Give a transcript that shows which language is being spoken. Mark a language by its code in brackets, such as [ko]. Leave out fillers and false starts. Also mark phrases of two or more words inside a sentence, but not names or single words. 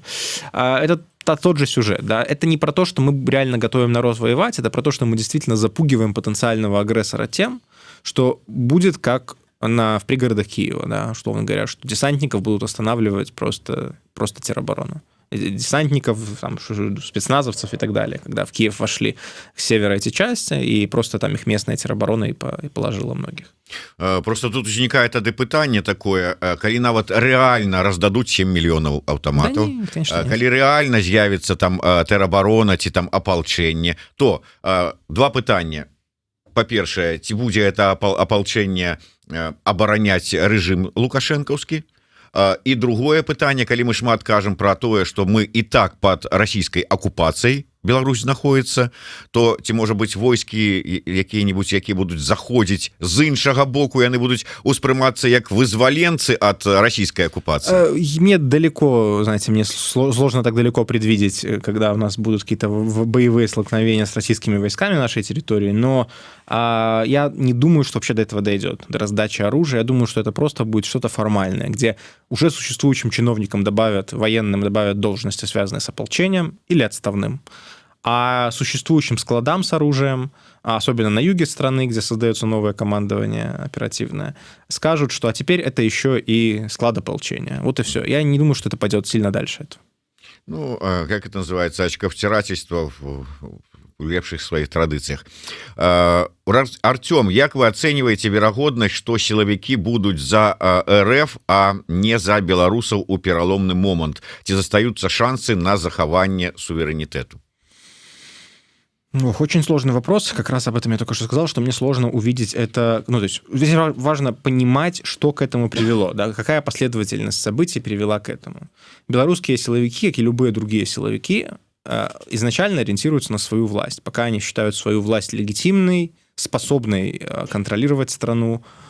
[ru] Это тот же сюжет, да, это не про то, что мы реально готовим народ воевать, это про то, что мы действительно запугиваем потенциального агрессора тем, что будет как в пригородах Киева, да, условно говоря, что десантников будут останавливать просто тероборона. Десантников, там, спецназовцев и так далее, когда в Киев вошли с севера эти части, и просто там их местная тероборона и положила многих. [be] Просто тут возникает тады пытанне такое, калі нават рэальна раздадуць 7 мільёнаў аўтаматаў, калі рэальна з'явіцца там тэробарона ці там апалчэнне, то два пытання. Па-першае, ці будзе это апалчэнне абараняць рэжым лукашэнкаўскі? І другое пытанне, калі мы шмат кажам пра тое, што мы і так пад расійскай акупацыяй Беларусь знаходіцца, то ці можа быць войскі якія-небудзь, якія будуць заходзіць з іншага боку, яны будуць успрымацца як вызваленцы ад расійскай оккупации? [ru] Мне далеко, знаете, мне сложно так далеко предвидеть, когда у нас будут какие-то боевые столкновения с российскими войсками на нашей территории, но я не думаю, что вообще до этого дойдет, до раздачи оружия. Я думаю, что это просто будет что-то формальное, где уже существующим чиновникам военным добавят должности, связанные с ополчением или отставным, а существующим складам с оружием, особенно на юге страны, где создается новое командование оперативное, скажут, что а теперь это еще и склад ополчения. Вот и все. Я не думаю, что это пойдет сильно дальше этого. Ну, как это называется, очковтирательство в лепших своих традыцыях. [be] Артём, як вы ацэньваеце верагоднасць, што сілавікі будуць за РФ, а не за беларусаў у пераломны момант? Ці застаюцца шансы на захаванне суверэнітэту? [ru] Очень сложный вопрос. Как раз об этом я только что сказал, что мне сложно увидеть это. Ну, то есть здесь важно понимать, что к этому привело, да, какая последовательность событий привела к этому. Белорусские силовики, как и любые другие силовики, изначально ориентируются на свою власть, пока они считают свою власть легитимной, способной контролировать страну.